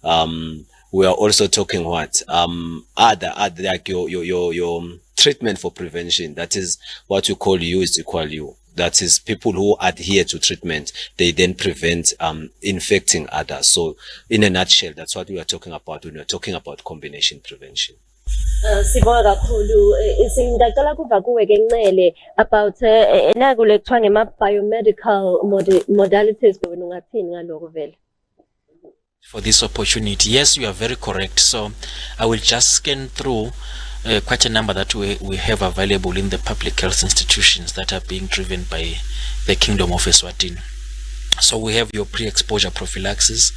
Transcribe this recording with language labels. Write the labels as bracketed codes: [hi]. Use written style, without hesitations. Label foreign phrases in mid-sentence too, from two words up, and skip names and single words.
[en] We are also talking what other like your treatment for prevention. That is what we call U is equal U. That is people who adhere to treatment, they then prevent infecting others. So in a nutshell, that's what we are talking about when we are talking about combination prevention. [ss] Sibonga kakhulu singaqala kuva kuwe ke Ncele about naku lekuthiwa ngema [en] biomedical modalities [ss] wena ungathini ngaloko vele. [en] For this opportunity. Yes, you are very correct. So I will just scan through quite a number that we have available in the public health institutions that are being driven by the Kingdom of Eswatini. So we have your pre-exposure prophylaxis.